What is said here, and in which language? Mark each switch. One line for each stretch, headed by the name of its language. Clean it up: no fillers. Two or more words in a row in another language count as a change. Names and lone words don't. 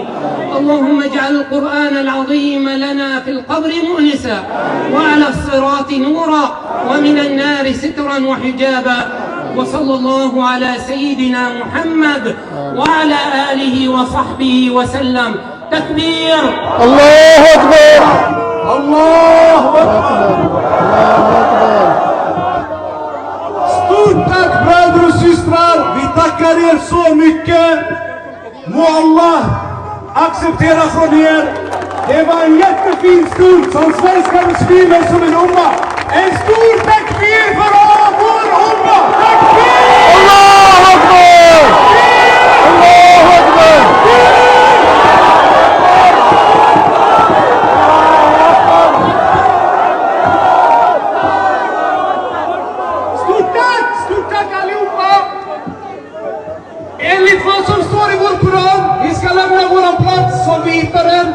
Arabic: اللهم اجعل القرآن العظيم لنا في القبر مؤنسا، وعلى الصراط نورا، ومن النار سترا وحجابا. وصلى الله على سيدنا محمد وعلى آله وصحبه وسلم. تكبير. الله أكبر، الله أكبر.
Swedish: Stort tack bröder och systrar. Vi tackar er så mycket. Må Allah acceptera från er. Det var en jättefin stund som svenska muslimer som en umma. En stor takbir för vår umma. Takbir!
Arabic: الله أكبر، الله أكبر.
Swedish: Stort tack allihopa. Enligt vad som står i vår Koran, vi ska lämna våran plats som vi hittar den.